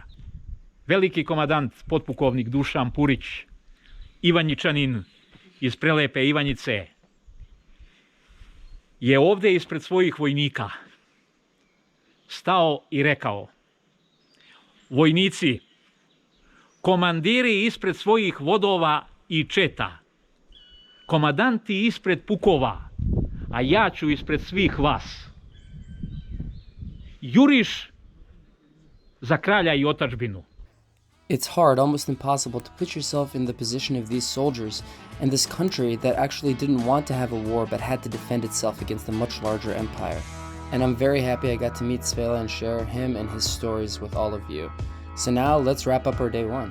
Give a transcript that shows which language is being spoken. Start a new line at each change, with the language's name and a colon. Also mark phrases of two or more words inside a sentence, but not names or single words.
Serbian: Veliki komadant, potpukovnik Dušan Purić, Ivanjičanin iz prelepe Ivanjice, je ovde ispred svojih vojnika stao i rekao: vojnici, komandiri ispred svojih vodova i četa, komadanti ispred pukova, a ja ću ispred svih vas. Juriš za kralja i otadžbinu.
English: It's hard, almost impossible, to put yourself in the position of these soldiers and this country that actually didn't want to have a war but had to defend itself against a much larger empire. And I'm very happy I got to meet Svela and share him and his stories with all of you. So now let's wrap up our day one.